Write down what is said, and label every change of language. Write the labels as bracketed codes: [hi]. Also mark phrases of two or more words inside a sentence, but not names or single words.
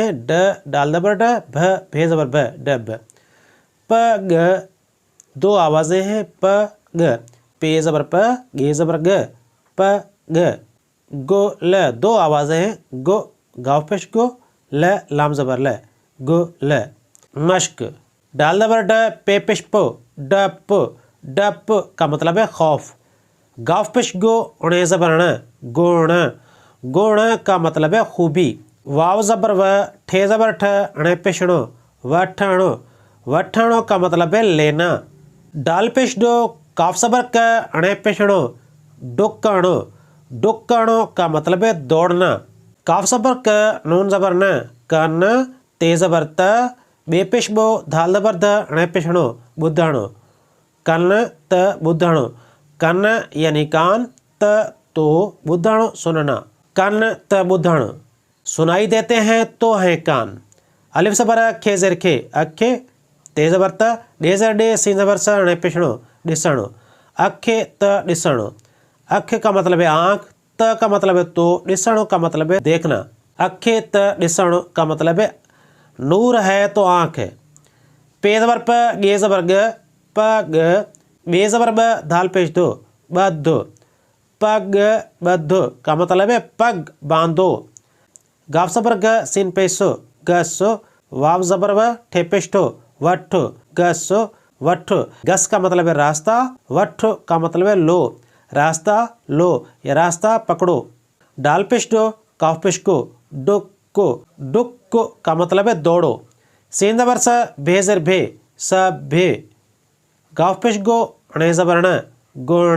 [ur] ڈ ڈال زبر ڈ، بھ بھے زبر بھ، ڈبھ۔ پ گ 2 آوازیں ہیں. پ گ، پے زبر پ، گے زبر گ، پ گ. گو ل 2 آوازیں ہیں. گو گاف پیش گو، ل لام زبر ل، گو ل. مشق ڈال زبر ڈ، پے پیش پو، ڈپ. ڈپ کا مطلب ہے خوف۔ گاف پیش گو، اݨے زبر ݨ، گݨ. گݨ کا مطلب ہے خوبی۔ واؤ زبر و، ٹھے زبر ٹھ, اݨے پیش ݨو، وٹھݨو. وٹھݨو کا مطلب ہے لینا. ڈال پیش ڈو، کاف زبر ک، اݨے پیش ݨو، ڈکݨو. ڈکݨو کا مطلب ہے دوڑنا۔ کاف زبر ک، نون زبر ن، کن، تے زبر ت، بے پیش بو، دھال زبر دھ، اݨے پیش ݨو، ٻدھݨو. [sd] कन त बुधणो। [ur] کن یعنی کان، ت تو ٻدھݨو سننا. [sd] कन त बुधण, [ur] سنائی دیتے ہیں تو ہیں کان. الف زبر ا, کھے زیر کھے، اکھے۔ تے زبر ت, ڈے زیر ڈے، سین زبر س، اݨے پیش ݨو, [sd] ॾिसणो। अखे त ॾिसणो। [ur] اکھ کا مطلب ہے آنکھ، ت کا مطلب ہے تو، ڏسݨو کا مطلب ہے دیکھنا. [sd] अखे त ॾिसणो [ur] کا مطلب ہے نور ہے تو آنکھ ہے. پے زبر پ، گے زبر گ، پ گ، بے زبر ب، دھال پیش دو، بدھو. [sd] पग बद्धो [ur] کا مطلب ہے پگ باندھو. گاف زبر گ، سین پیشو، گسو. واؤ زبر و، ٹھے پیشو، وٹھو، گسو، وٹھو. گس کا مطلب ہے راستہ، وٹھو کا مطلب ہے لو، راستہ لو یا راستہ پکڑو. ڈال پیش دو، کاف پیش کو، ڈکو. ڈکو کا مطلب ہے دوڑو۔ سین زبر س، بھے زیر بھے، سبھے. گاف پیش گو، اݨے زبر ݨ، گݨ.